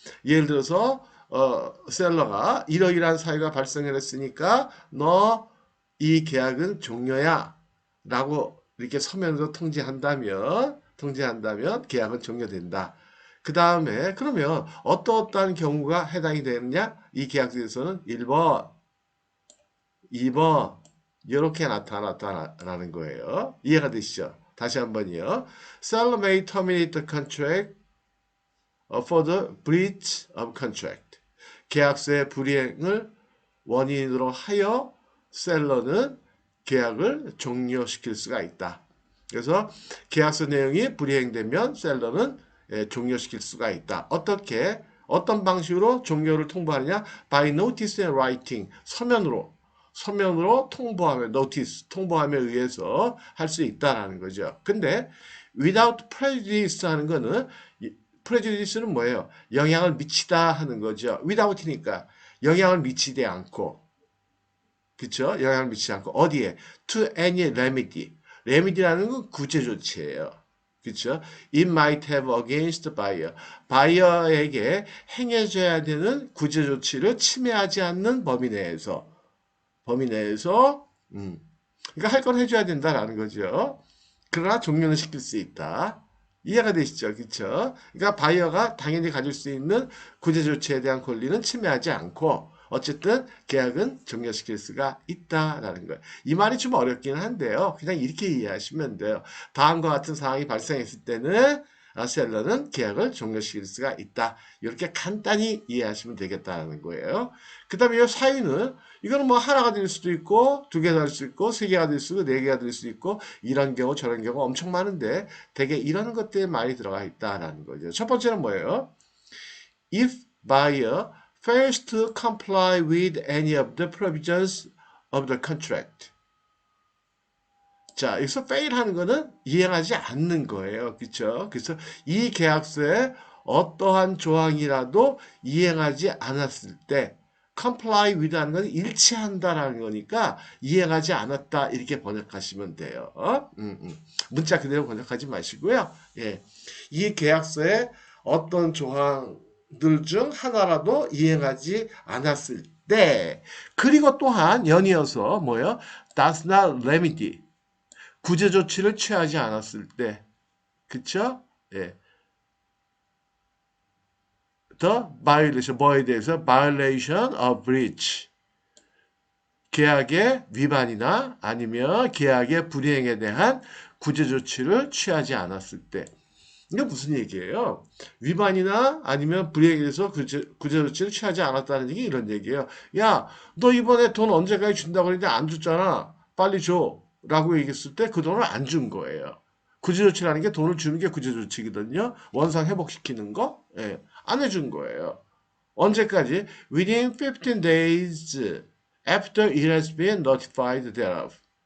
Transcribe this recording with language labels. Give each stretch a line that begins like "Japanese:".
Korean: 예를 들어서 셀러가 이러이러한 사유가 발생했으니까 너 이 계약은 종료야 라고 이렇게 서면으로 통지한다면 계약은 종료된다. 그 다음에 그러면 어떠한 경우가 해당이 되느냐? 이 계약서에서는 1번, 2번 이렇게 나타났다라는 거예요. 이해가 되시죠? 다시 한번요.
English: Seller may terminate the contract for the breach of contract.
Korean: 계약서의 불이행을 원인으로 하여 셀러는 계약을 종료시킬 수가 있다. 그래서 계약서 내용이 불이행되면 셀러는 종료시킬 수가 있다. 어떤 방식으로 종료를 통보하느냐?
English: By notice and writing.
Korean: 서면으로 통보하며 notice 통보함에 의해서 할 수 있다라는 거죠. 근데 without prejudice 하는 거는 prejudice는 뭐예요? 영향을 미치다 하는 거죠. without이니까 영향을 미치지 않고 그쵸? 영향을 미치지 않고 어디에?
English: to any remedy.
Korean: remedy라는 건 구제 조치예요. 그쵸?
English: It might have against buyer.
Korean: 바이어에게 행해줘야 되는 구제 조치를 침해하지 않는 범위 내에서 그러니까 할 건 해줘야 된다라는 거죠. 그러나 종료는 시킬 수 있다. 이해가 되시죠? 그쵸? 그러니까 바이어가 당연히 가질 수 있는 구제 조치에 대한 권리는 침해하지 않고 어쨌든 계약은 종료시킬 수가 있다라는 거예요. 이 말이 좀 어렵기는 한데요. 그냥 이렇게 이해하시면 돼요. 다음과 같은 상황이 발생했을 때는 셀러는 계약을 종료시킬 수가 있다. 이렇게 간단히 이해하시면 되겠다는 거예요. 그 다음에 이 사유는 이거는 뭐 하나가 될 수도 있고 두 개가 될 수 있고 세 개가 될 수도 있고 네 개가 될 수도 있고 이런 경우 저런 경우 엄청 많은데 대개 이런 것들이 많이 들어가 있다라는 거죠. 첫 번째는 뭐예요?
English: If buyer fails to comply with any of the provisions of the contract.
Korean: 자, 여기서 fail 하는 거는 이행하지 않는 거예요. 그렇죠? 그래서 이 계약서에 어떠한 조항이라도 이행하지 않았을 때 comply with 하는 건 일치한다라는 거니까 이행하지 않았다 이렇게 번역하시면 돼요. 문자 그대로 번역하지 마시고요. 예. 이 계약서에 어떤 조항들 중 하나라도 이행하지 않았을 때 그리고 또한 연이어서 뭐요?
English: does not remedy
Korean: 구제 조치를 취하지 않았을 때, 그쵸? 예.
English: The violation,
Korean: 뭐에 대해서
English: violation of breach.
Korean: 계약의 위반이나 아니면 계약의 불이행에 대한 구제 조치를 취하지 않았을 때. 이게 무슨 얘기예요? 위반이나 아니면 불이행에 대해서 구제 조치를 취하지 않았다는 얘기 이런 얘기예요. 야, 너 이번에 돈 언제까지 준다고 했는데 안 줬잖아. 빨리 줘. 라고 얘기했을 때 그 돈을 안 준 거예요. 구제조치라는 게 돈을 주는 게 구제조치거든요. 원상 회복시키는 거. 예, 안 해준 거예요. 언제까지?
English: Within 15 days after it has been notified thereof.